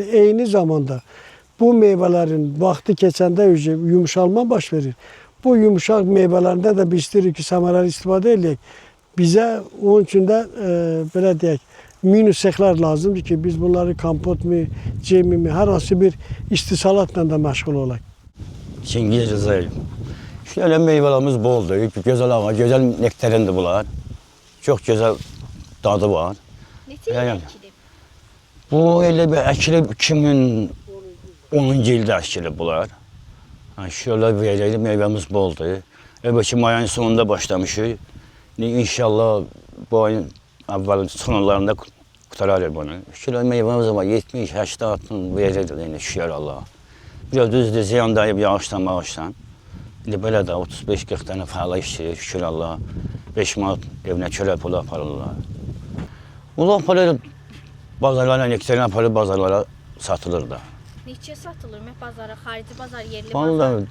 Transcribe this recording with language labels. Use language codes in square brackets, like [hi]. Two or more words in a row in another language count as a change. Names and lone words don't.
[az] Eyni zamanda bu meyvələrin vaxtı keçəndə yumuşalma baş verir. Bu yumuşaq meyvələrində də biz istəyirik ki, səmərəli istifadə edək. Bizə onun üçün də belə deyək, minus sexlər lazımdır ki, biz bunları kompot mi, cemi mi, hər hansı bir istisalatla da məşğul olaq. Çingiz Rızayev. [tr] Şöyle meyvelerimiz boldur, güzel ama güzel nektarindir bunlar. Çok güzel tadı var. Yani, bu öyle bir ekili 2010 yılda ekili bunlar. Yani şöyle bir meyvemiz boldur. Evet, mayın sonunda başlamışız. İnşallah bu ayın evvel sonlarında kurtarır bunu. Şöyle meyvemiz var, 70-80 verir yani şükür Allah'a. [az] Biraz düzdür, ziyandayım yağıştan, mağıştan. İndi belə də 35-40 dənə fəala işçilik, şükür Allah'a. 5 manat evinə çölə pulu aparırlar. Bunlar aparır, bazarlara, nektarin aparır, bazarlara satılır da. Neçə satılır bazara, xarici bazar, yerli bazar?